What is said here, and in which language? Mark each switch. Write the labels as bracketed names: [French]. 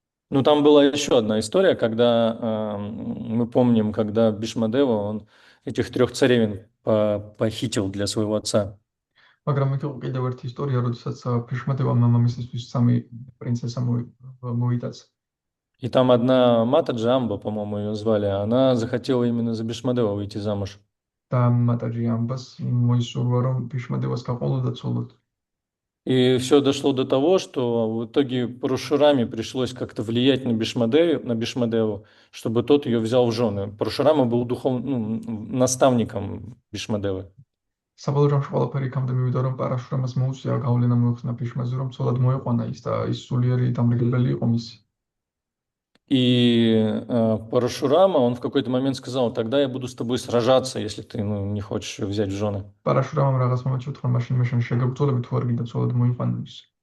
[Russian] Ну, там была еще одна история, когда мы помним, когда Бишмадева, он этих 3 царевен похитил для своего отца. [Georgian] მაგრამ იქ იყო კიდევ ერთი ისტორია, როდესაც ფიშმადევა მამამისისთვის სამი პრინცესა მოიტაცა. [Russian] И там одна Мата Джамба, по-моему, ее звали, она захотела именно за Бишмадева выйти замуж. [Georgian] და მატაჯი ამბას მოისურვა რომ ფიშმადევას გაყოლოდა ცოლად. [Russian] И все дошло до того, что в итоге Парашураме пришлось как-то влиять на Бишмадеву, чтобы тот ее взял в жены. Парашурама был наставником Бишмадевы. [Georgian] საბოლოო ყველაფერი იქამდე მივიდა რომ პარაშურამას მოუწია გავლენა მოეხსნა ფიშმაზე რომ ცოლად მოეყვანა ის და ის სულიერი დამრიგებელი იყო მისი. [Russian] И Парашурама, он в какой-то момент сказал: тогда я буду с тобой сражаться, если ты, ну, не хочешь ее взять в жены. [Georgian] პარაშურამამ რაღაც მომენტში უთხრა მაშინ მე შენ შეგებრძოლები თუ არ გინდა ცოლად მოიყვანო ის.